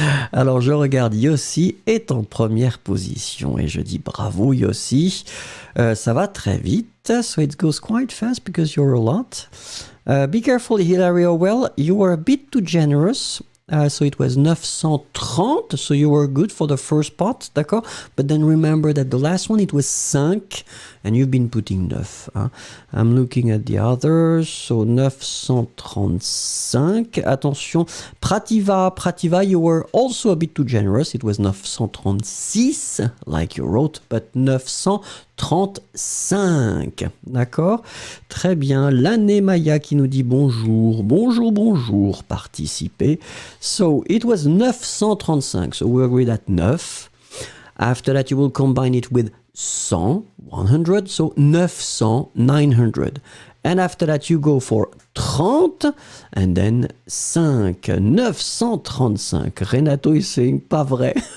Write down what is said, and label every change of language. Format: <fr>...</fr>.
<fr>Alors, je regarde Yossi est en première position et je dis bravo Yossi, ça va très vite,</fr> <en>so it goes quite fast because you're a lot. Be careful Hilario, well, you were a bit too generous. So it was 930, so you were good for the first part,</en> <fr>d'accord?</fr> <en>But then remember that the last one, it was 5, and you've been putting 9.</en> <fr>Hein?</fr> <en>I'm looking at the others, so 935. Attention, Prativa, you were also a bit too generous. It was 936, like you wrote, but 935.</en> <fr>D'accord? Très bien. L'année Maya qui nous dit bonjour, participez.</fr> <en>So it was 935, so we agreed at 9. After that, you will combine it with 100, 100, so 900, 900. And after that, you go for 30, and then 5, 935. Renato is saying,</en> <fr>pas vrai.</fr>